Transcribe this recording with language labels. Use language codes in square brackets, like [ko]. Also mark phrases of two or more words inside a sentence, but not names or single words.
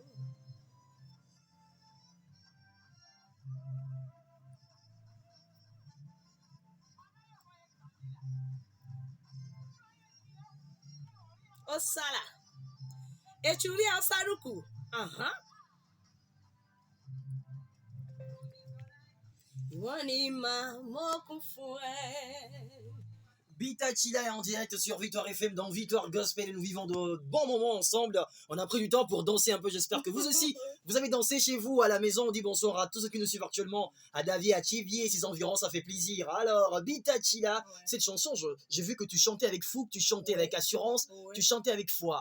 [yo] Osala, echuri osaruku, Wọ́n ní máa mọ́kún fún ẹ. [fr] Bitachila est en direct sur Victoire FM dans Victoire Gospel et nous vivons de bons moments ensemble. On a pris du temps pour danser un peu. J'espère que vous aussi, vous avez dansé chez vous à la maison. On dit bonsoir à tous ceux qui nous suivent actuellement, à David, à Thiviers et ses environs. Ça fait plaisir. Alors, Bitachila, cette chanson, j'ai vu que tu chantais avec fou, que tu chantais avec assurance, tu chantais avec foi.